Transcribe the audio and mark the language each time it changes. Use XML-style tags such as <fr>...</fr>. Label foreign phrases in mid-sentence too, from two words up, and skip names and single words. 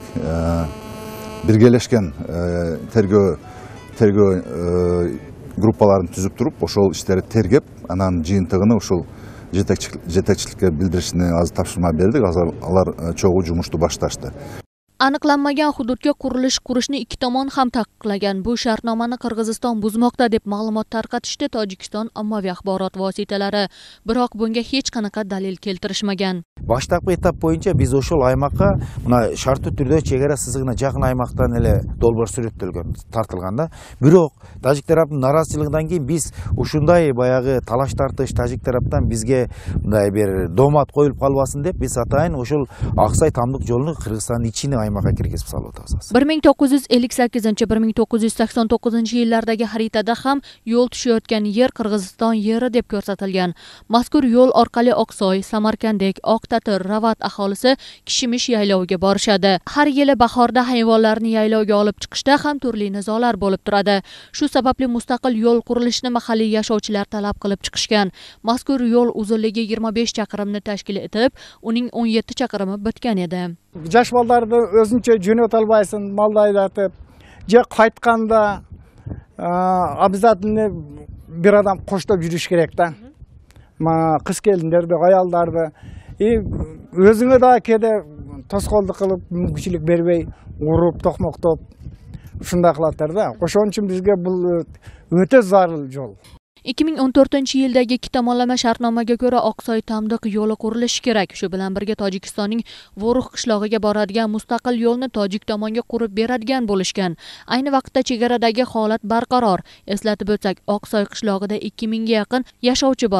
<uz>Birgalashgan tergov gruppalarini tuzib turib, o'shol ishlarni tergab, anan jiyintig'ini o'shol yetakchilikka bildirishni hozir topshirma berdik. Hozir ular cho'g'u jumishni boshlashdi. Aniqlanmagan hududga qurilish qurishni ikki tomon ham taqiqlagan. Bu shartnomani Qirg'iziston buzmoqda deb ma'lumot tarqatishdi Tojikiston ommaviy axborot vositalari, biroq bunga hech qanaqa dalil keltirishmagan.</uz> <ky>Баштапкы этап боюнча биз ошол аймакка мына шарттуу түрдө чегара сызыгына жакын аймактан эле долбоор сүрөттөлгөн, тартылган да. Бирок тажик тараптын наразычылыгынан кийин биз ушундай баягы талаш тартыш тажик тараптан бизге мындай бир домат коюлуп калбасын деп биз атайын ошол Аксай Тамдык жолуну Кыргызстандын ичине аймакка киргизип салып атабыз.</ky> <uz>1958-1989 yillardagi xaritada ham yo'l tushayotgan yer Qirg'iziston yeri deb ko'rsatilgan. Mazkur yo'l orqali Oqsoy, Samarqanddek, Oqtatir, Ravot aholisi Kishimish yayloviga borishadi. Har yili bahorda hayvonlarni yaylovga olib chiqishda ham turli nizolar bo'lib turadi. Shu sababli mustaqil yo'l qurilishini mahalliy yashovchilar talab qilib chiqishgan. Mazkur yo'l uzunligi 25 chaqirimni tashkil etib, uning 17 chaqirimi bitgan edi.</uz> <ky>Жаш балдарды өзүнчө жөнөтө албайсың, малды айдатып, же кайтканда обязательно бир адам коштоп жүрүш керек да. Кыз келиндерди, аялдарды өзүңө да кээде тоскоолдук кылып, мүмкүнчүлүк бербей, уруп, токмоктоп ушундай кылаттар да. Ошон үчүн бизге бул өтө зарыл жол.</ky> <uz>2014-yildagi ikki tomonlama shartnomaga ko'ra Oqsoy Tamdiq yo'li qurilishi kerak. Shu bilan birga Tojikistonning Vo'ruq qishlog'iga boradigan mustaqil yo'lni tojik tomonga qurib beradigan bo'lishgan. Ayni vaqtda chegaradagi holat barqaror. Eslatib o'tsak, Oqsoy qishlog'ida 2000 ga yaqin yashovchi bor.</uz>